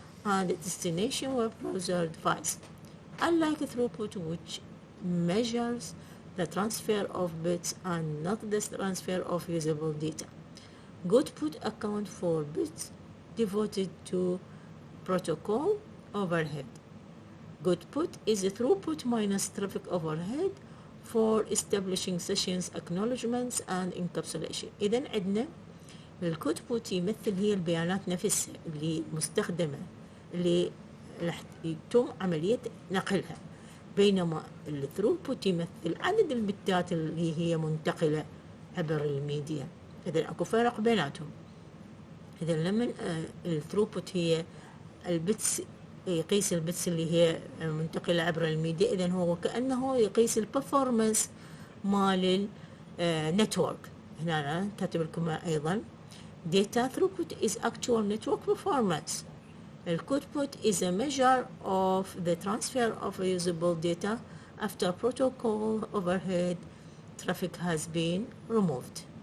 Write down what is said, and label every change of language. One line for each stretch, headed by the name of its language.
English: and destination web browser device. Unlike throughput, which measures the transfer of bits and not the transfer of usable data, Goodput account for bits devoted to protocol overhead. Goodput is a throughput minus traffic overhead for establishing sessions, acknowledgements and encapsulation.
Arabic: إذن عندنا الكودبوت يمثل هي البيانات نفسها اللي مستخدمة اللي راح يتم عملية نقلها، بينما الثروبوت يمثل عدد البتات اللي هي منتقلة عبر الميديا. إذن أكو فرق بيناتهم. إذن لما الثروبوت هي البتس يقيس البتس اللي هي منتقلة عبر الميديا، إذن هو كأنه يقيس البرفورمانس مال النتورك. هنا أنا كاتب لكم أيضا
English: data throughput is actual network performance. Output is a measure of the transfer of usable data after protocol overhead traffic has been removed.